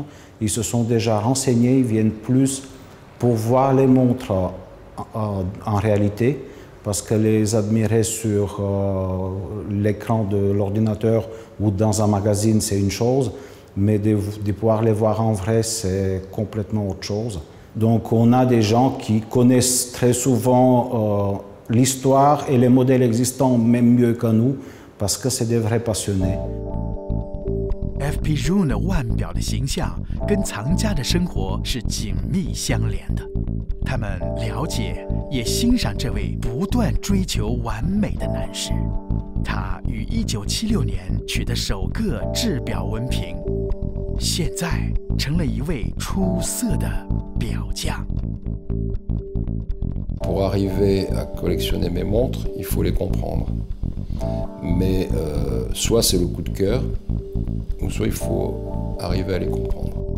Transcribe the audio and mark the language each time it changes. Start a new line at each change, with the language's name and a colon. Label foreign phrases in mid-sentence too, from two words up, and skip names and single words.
French: Ils se sont déjà renseignés, ils viennent plus pour voir les montres en réalité, parce que les admirer sur l'écran de l'ordinateur ou dans un magazine, c'est une chose, mais de pouvoir les voir en vrai, c'est complètement autre chose. Donc on a des gens qui connaissent très souvent l'histoire et les modèles existants même mieux que nous, parce que c'est des vrais passionnés.
Chinese: FP Journe 腕表的形象跟藏家的生活是紧密相连的。他们了解也欣赏这位不断追求完美的男士。他于1976年取得首个制表文凭，现在成了一位出色的表匠。
French: Pour arriver à collectionner mes montres, il faut les comprendre. Mais soit c'est le coup de cœur, ou soit il faut arriver à les comprendre.